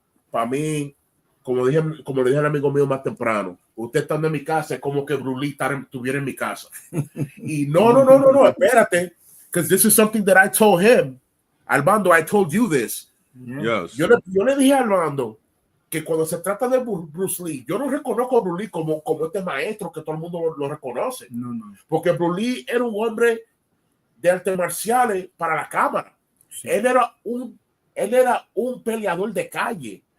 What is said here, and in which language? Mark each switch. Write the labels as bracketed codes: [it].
[es] Para mí, como le dije al amigo mío más temprano, usted estando en mi casa es como que Brulí estuviera en mi casa. Y no, espérate, [en] because this is something that I told him. Armando, I told you this. Yes. [es] Yo le dije a Armando que cuando se trata de Bruce Lee, yo no reconozco a Bruce Lee como este maestro que todo el mundo lo reconoce. No. Porque Bruce Lee era un hombre de artes marciales para la cámara. Sí. Él era un peleador de calle.